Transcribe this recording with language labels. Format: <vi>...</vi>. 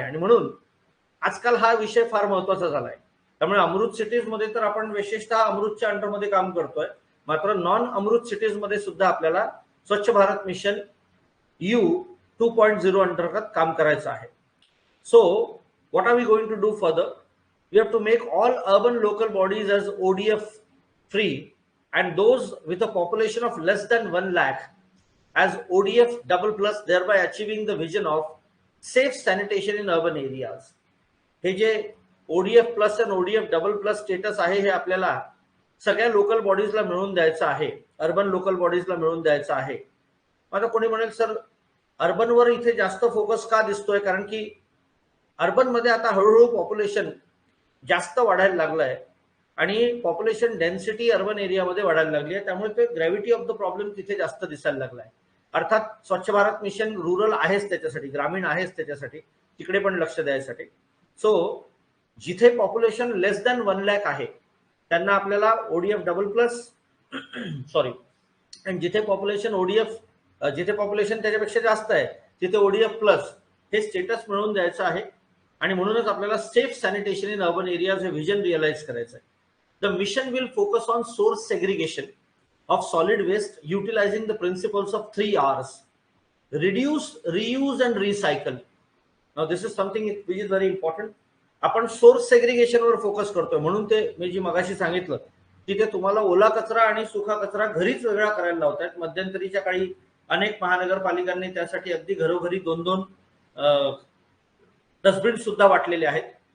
<mr>आणि म्हणून आजकाल हा विषय फार महत्त्वाचा झालाय। त्यामुळे अमृत सिटीज मध्ये तर आपण विशेषतः अमृतच्या अंडरमध्ये काम करतोय, मात्र नॉन अमृत सिटीज मध्ये सुद्धा आपल्याला स्वच्छ भारत मिशन यू 2.0 अंतर्गत काम करायचं आहे।</mr> <en>So what are we going to do further? We have to make all urban local bodies as ODF free and those with a population of less than 1 lakh as ODF double plus, thereby achieving the vision of safe sanitation in urban areas.</en> <mr>हे जे ODF plus आणि ODF double plus status आहे हे आपल्याला सगळ्या local बॉडीजला मिळवून द्यायचं आहे, अर्बन लोकल बॉडीजला मिळवून द्यायचं आहे। आता कोणी म्हणेल सर अर्बनवर इथे जास्त फोकस का दिसतोय? कारण की अर्बन मध्ये आता हळूहळू पॉप्युलेशन जास्त वाढायला लागलंय आणि पॉप्युलेशन डेन्सिटी अर्बन एरियामध्ये वाढायला लागली आहे, त्यामुळे ते</mr> <en>gravity of the problem</en> <mr>तिथे जास्त दिसायला लागलाय। अर्थात स्वच्छ भारत मिशन रूरल आहेच त्याच्यासाठी, ग्रामीण आहेच त्याच्यासाठी, तिकडे पण लक्ष द्यायसाठी. सो जिथे पॉप्युलेशन लेस दॅन 1 लाख आहे त्यांना आपल्याला ओडीएफ डबल प्लस सॉरी, आणि जिथे पॉप्युलेशन ओडीएफ जिथे पॉप्युलेशन त्याच्यापेक्षा जास्त आहे तिथे ओडीएफ प्लस हे स्टेटस मिळवून द्यायचं आहे. आणि म्हणूनच आपल्याला</mr> <en>safe sanitation in urban areas</en> <mr>हे व्हिजन रिअलाइज करायचं आहे.</mr> <en>The mission will focus on source segregation of solid waste utilizing the principles of 3 R's: reduce, reuse and recycle. Now this is something which is very important.</en> <mr>आपण source segregation वर focus करतोय, म्हणून ते मी जी मगाशी सांगितलं की ते तुम्हाला ओला कचरा आणि सुका कचरा घरीच वेगळा करायला लावतात. मध्यंतरीच्या काळी अनेक महानगरपालिकांनी त्यासाठी अगदी घरोघरी 2-2 डस्टबिन सुद्धा वाटलेले आहेत.</mr>